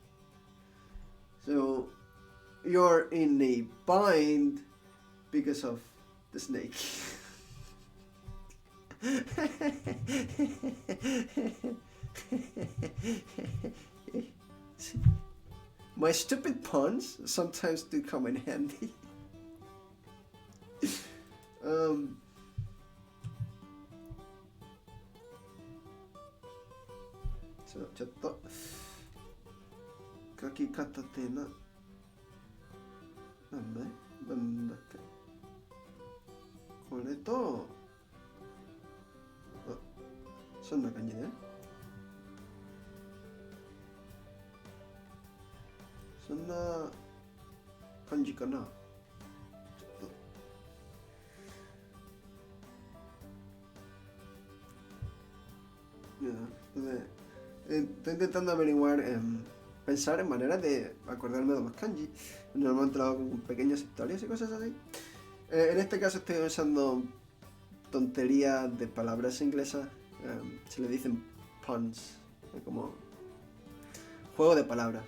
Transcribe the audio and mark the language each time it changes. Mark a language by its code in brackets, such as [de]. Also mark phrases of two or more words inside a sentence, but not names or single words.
[en] So you're in a bind because of the snake. My stupid puns sometimes do come in handy. [ja] ちょっと書き方ってなんだっけこれとそんな感じねそんな感じかなちょっと [es] estoy intentando averiguar, pensar en maneras de acordarme de los kanji. Normalmente lo hago con pequeñas historias y cosas así. En este caso estoy usando tonterías de palabras inglesas. Se le dicen puns, como juego de palabras.